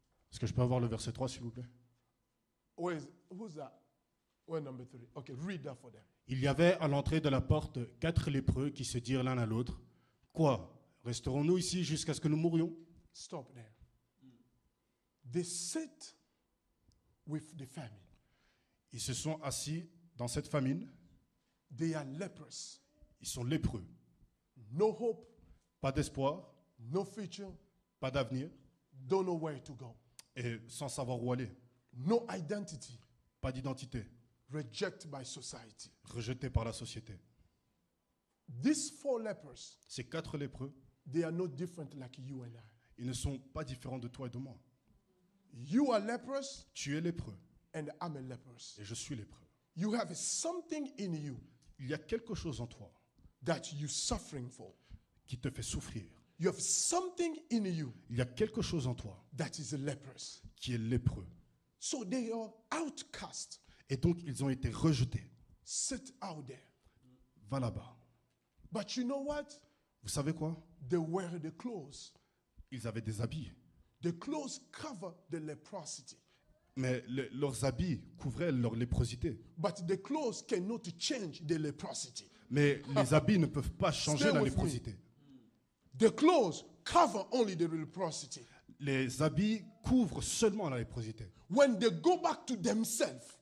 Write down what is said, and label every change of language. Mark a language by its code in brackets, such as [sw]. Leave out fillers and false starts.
[fr] Est-ce que je peux avoir le verset 3, s'il vous plaît? [en] Who's that? Where number 3? Okay, read that for them. [fr] Il y avait à l'entrée de la porte 4 lépreux qui se dirent l'un à l'autre, quoi? Resterons-nous ici jusqu'à ce que nous mourions? [en] Stop there. They sit with the famine. [fr] Ils se sont assis dans cette famine. [en] They are lepers. [fr] Ils sont lépreux. [en] no hope, [fr] pas d'espoir, [en] no future, [fr] pas d'avenir, [en] don't know where to go. [fr] et sans savoir où aller. [en] No identity, [fr] Pas d'identité, [en] rejected by society. [fr] rejeté par la société. [en] These 4 lepers, [fr] Ces 4 lépreux, [en] they are no different like you and I. [fr] ils ne sont pas différents de toi et de moi. [en] You are leprous [fr] Tu es lépreux [en] and I'm a leprous. [fr] et je suis lépreux. [en] You have something in you [fr] Il y a quelque chose en toi [en] that you're suffering for. [fr] qui te fait souffrir. [en] You have something in you [fr] Il y a quelque chose en toi [en] that is leprous. [fr] qui est lépreux. [en] So they are outcast. [fr] Et donc, ils ont été rejetés. [en] Sit out there. [fr] Va là-bas. [en] But you know what? [fr] Vous savez quoi? [en] They wear the clothes. [fr] Ils avaient des habits. [en] The clothes cover the leprosity. [fr] Mais leurs habits couvraient leur léprosité. [en] But the clothes cannot change the leprosity. [fr] Mais les habits ne peuvent pas changer [en] Stay [fr] la [en] with me. [fr] léprosité. [en] The clothes cover only the leprosity. [fr] Les habits couvrent seulement la léprosité. [en] When they go back to themselves,